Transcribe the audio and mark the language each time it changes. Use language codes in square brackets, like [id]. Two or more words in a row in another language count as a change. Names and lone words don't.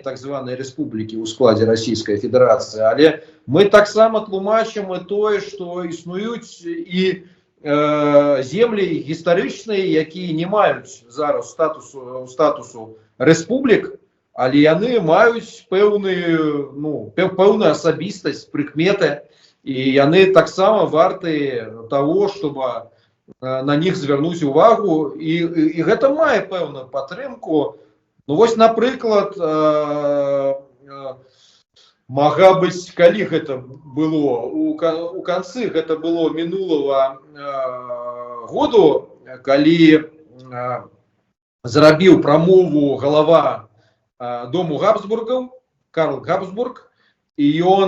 [be] так званыя рэспублікі ў складзе Расійскай Федэрацыі, але мы таксама тлумачым і тое, што існуюць і землі гістарычныя, якія не маюць зараз статусу рэспублік, але яны маюць пэўную асабістасць, прыкметы, і яны таксама варты [ru] того, чтобы на них [be] звярнуць увагу, і гэта мае пэўную падтрымку. Ну вось, напрыклад, мага быць, калі гэта было у канцы гэта было мінулага году, калі зрабіў прамову галава дому Габсбургаў Карл Габсбург, і